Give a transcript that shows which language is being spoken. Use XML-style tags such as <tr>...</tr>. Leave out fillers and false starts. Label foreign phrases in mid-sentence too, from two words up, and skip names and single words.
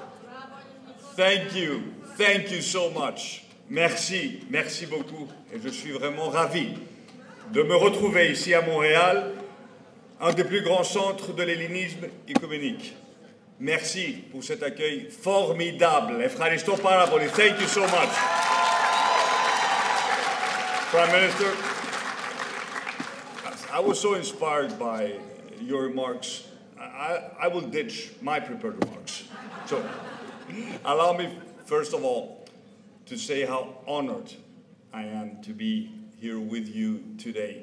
<en>Thank you so much.</en> <fr>Merci beaucoup. Et je suis vraiment ravi de me retrouver ici à Montréal, un des plus grands centres de l'hellénisme œcuménique. Merci pour cet accueil formidable.</fr> <el>Ευχαριστώ πάρα πολύ.</el> <en>Thank you so much. Prime Minister, I was so inspired by your remarks. I will ditch my prepared remarks. So, allow me, first of all, to say how honored I am to be here with you today.</en>